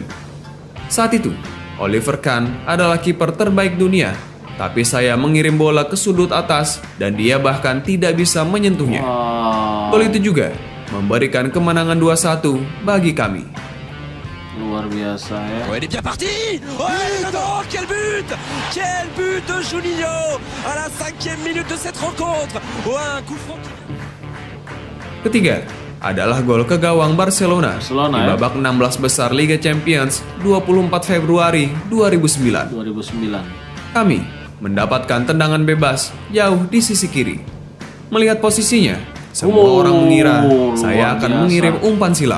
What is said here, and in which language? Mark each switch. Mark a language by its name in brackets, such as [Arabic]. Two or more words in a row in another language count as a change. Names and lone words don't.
[Indonesian] Saat itu, Oliver Kahn adalah kiper terbaik dunia, tapi saya mengirim bola ke sudut atas dan dia bahkan tidak bisa menyentuhnya. Gol itu juga memberikan kemenangan 2-1 bagi kami. Luar biasa ya. [French] Oh, il est bien parti. Oh, non, quel but! Quel but de Juninho à la 5e minute de cette rencontre. Oh, un coup franc. [Indonesian] Ketiga, adalah gol ke gawang Barcelona di babak 16 besar Liga Champions 24 Februari 2009. Kami mendapatkan tendangan bebas jauh di sisi kiri. Melihat posisinya, semua orang mengira saya akan mengirim umpan silam.